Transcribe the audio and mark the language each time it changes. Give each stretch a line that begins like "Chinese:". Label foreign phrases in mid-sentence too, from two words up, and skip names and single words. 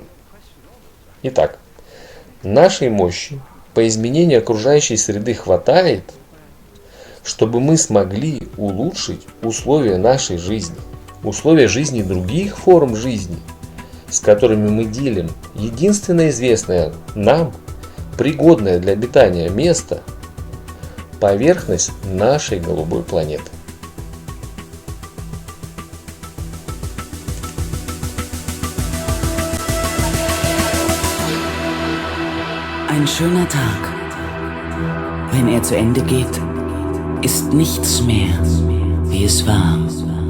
Russian: Итак, нашей мощи по изменению окружающей среды хватает, чтобы мы смогли улучшить условия нашей жизни, условия жизни других форм жизни, с которыми мы делим единственное известное нам, пригодное для обитания место, поверхность нашей голубой планеты.
German: Ein schöner Tag. Wenn er zu Ende geht, ist nichts mehr, wie es war.